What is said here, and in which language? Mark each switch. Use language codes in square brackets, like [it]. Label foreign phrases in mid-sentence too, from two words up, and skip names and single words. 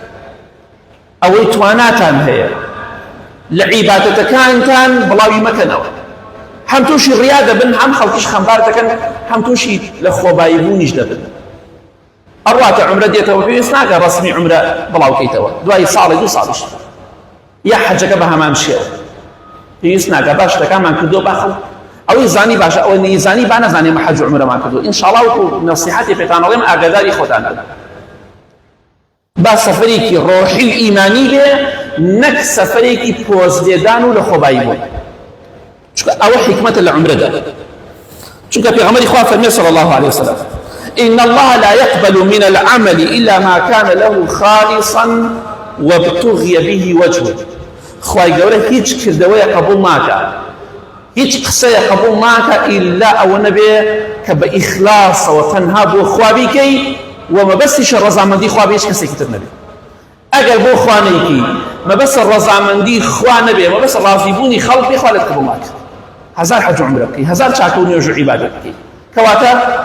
[ckb] ئەوەی تواناتان هەیە لە عیبادەتەکانتان بڵاوی مەکەنەوە هەم تووشی ڕیا دەبن هەم خەڵکیش خەمبار دەکەن هەم تووشی لە خۆبایی بوونیش دەبن ئەڕواتە عومرە دێتەوە پێویست ناکە ڕەسمی عومرە بڵاو بکەیتەوە دوای ساڵێک دوو ساڵیش یا حەجەکە بە هەمان شێوە پێویست ناکە باش شتەکانمان کردووە با خەڵک ئەوەی زانی باشە ئەوە نەیزانی با نەزانێ مە حەج و عومرەمان کردووە ئینشاڵڵا وەکو نەسیحەتی پێتان دەڵێم ئاگاداری خۆتان بن با سەفەرێکی ڕۆحی و ئیمانی بێ نەک سەفەرێکی پۆزلێدان و لە خۆبایی بوون چونکە ئەوە حکمەتە لە عومرەدا چونکە پێغەمبەری خوا فەرمێ [ar] صلی الله [ckb] عليه وسلم إن الله لا يقبل من العمل إلا ما كان له خالصا وابتغي به وجهه خوای گەورە هیچ کردەوەیە قبول ناکە هیچ قسەیە قبول ناکە ئیلا ئەوە نەبێ کە بە ئیخلاسەوە تەنها بۆ خوا بیکەی و مەبەستیشە ڕەزامەندی خوا بێ هیچ کەسێکی تر نەبێ ئەگەر بۆ خوا نەیکەی مەبەستە ڕەزامەندی خوا نەبێ مەبەستە ڕازیبوونی خەڵک بێ خوا لێت قبول ناکە هەزار حەج و عومرە بکەی هەزار چاکە و نوێژ و عیبادەت بکەی کەواتە